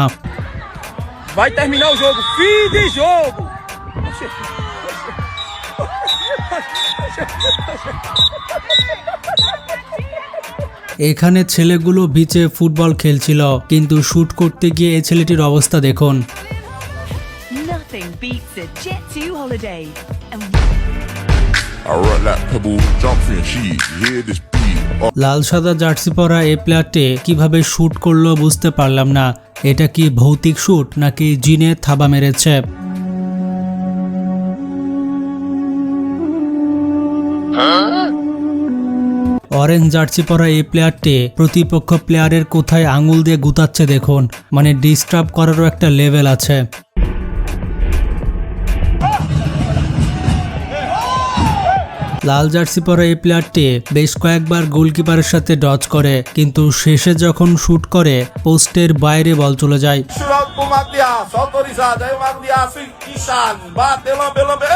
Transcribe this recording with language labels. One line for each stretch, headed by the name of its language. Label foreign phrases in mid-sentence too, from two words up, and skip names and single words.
Portuguese: vai terminar o jogo fim de jogo
Bangla: এখানে ছেলেগুলো বিচে ফুটবল খেলছিল, কিন্তু শুট করতে গিয়ে এই ছেলেটির অবস্থা দেখুন।
English: Nothing beats a Jet2 holiday. I rock like pebble, jump in sheet, hear this beat.
Bangla: লাল সাদা জার্সি পরা এই প্লেয়ারটি কিভাবে শুট করলো বুঝতে পারলাম না। এটা কি ভৌতিক শুট নাকি জিনে থাবা মেরেছে? অরেঞ্জ জার্সি পরা এই প্লেয়ারটি প্রতিপক্ষ প্লেয়ারের কোথায় আঙুল দিয়ে গুতাচ্ছে দেখুন, মানে ডিস্টার্ব করারও একটা লেভেল আছে। লাল জার্সি পরা এই প্লেয়ারটি বেশ কয়েকবার গোলকিপারের সাথে ডজ করে, কিন্তু শেষে যখন শুট করে পোস্টের বাইরে বল চলে যায়।
Portuguese: Churrasco pro Magdiaço, autorizado. Aí o Magdiaço inchado, bateu, lambeu.